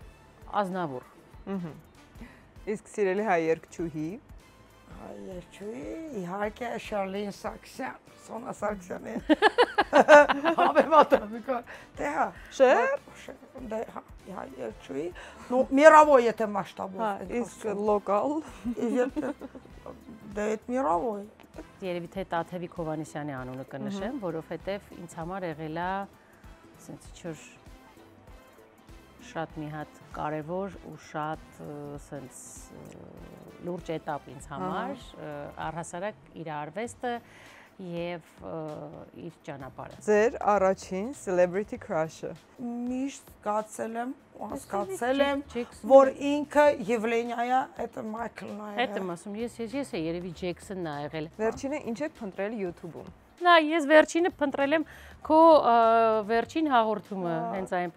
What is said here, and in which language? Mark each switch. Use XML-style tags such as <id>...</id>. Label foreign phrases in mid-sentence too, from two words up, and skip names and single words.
<hy>Ազնավուր։ Իսկ սիրելի հայ երգչուհի։ Հայ երգչուհի իհարկե Շարլին Սաքսյան։ Սոնա Սարգսյանը։ Համեմատաբար։ Դե հա։ Դե հա, երգչուհի,</hy> <ru>ну мировой это масштабով։</ru> <hy>Իսկ լոկալ։ Դե այդ мировой։ Երևի թե Տաթևիկ Հովանեսյանի անունը կնշեմ, որովհետև ինձ համար եղել է ասենց ինչ-որ շատ մի հատ կարևոր ու շատ ասենց լուրջ էտապ ինձ համար, առհասարակ իր արվեստը եւ իր ճանապարհը։ Ձեր առաջին</hy> <en>celebrity crush-</en> <hy>ը։ Միշտ հասկացել եմ, որ ինքը Եվլենիա է, это Մայքլն է։ Հետ եմ ասում, ես երևի Ջեքսոնն ա եղել։ Վերջինը ինչ եք փնտրել YouTube-ում։ Նա ես վերջինը փնտրել եմ քո վերջին հաղորդումը, հենց այնպես։</hy>